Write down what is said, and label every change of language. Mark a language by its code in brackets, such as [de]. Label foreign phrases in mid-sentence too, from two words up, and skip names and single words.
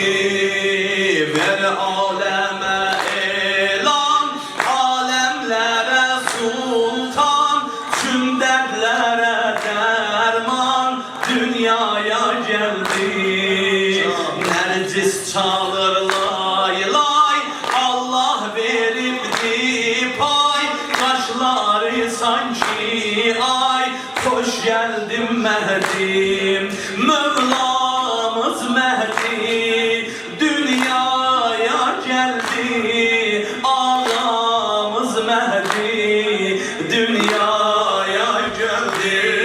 [az] Ver aləmə elan, aləmlərə sultan, tüm dərdlərə dərman, dünyaya gəldi. Nərcis çalır lay lay, Allah veribdi pay, qaşlar Yolları sanki ay hoş geldin Mehdi. [tr] Mevlamız Mehdi dünyaya geldi. Ağamız Mehdi dünyaya geldi.